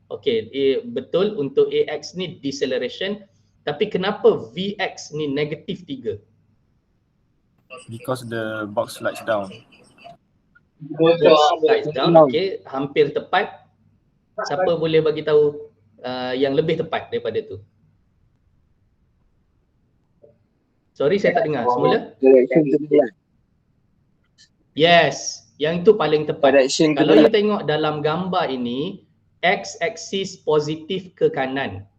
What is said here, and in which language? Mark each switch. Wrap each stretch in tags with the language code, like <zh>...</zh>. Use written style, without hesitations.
<ms>Okay, betul untuk Ax ni deceleration. Tapi kenapa Vx ni negatif 3?</ms> <en>Because the box slides down. Box slides down, okay,</en> <ms>hampir tepat. Siapa boleh bagi tahu yang lebih tepat daripada tu? Sorry, saya tak dengar semula. Yes, yang itu paling tepat. Kalau you tengok dalam gambar ini, x-axis positif ke kanan.</ms>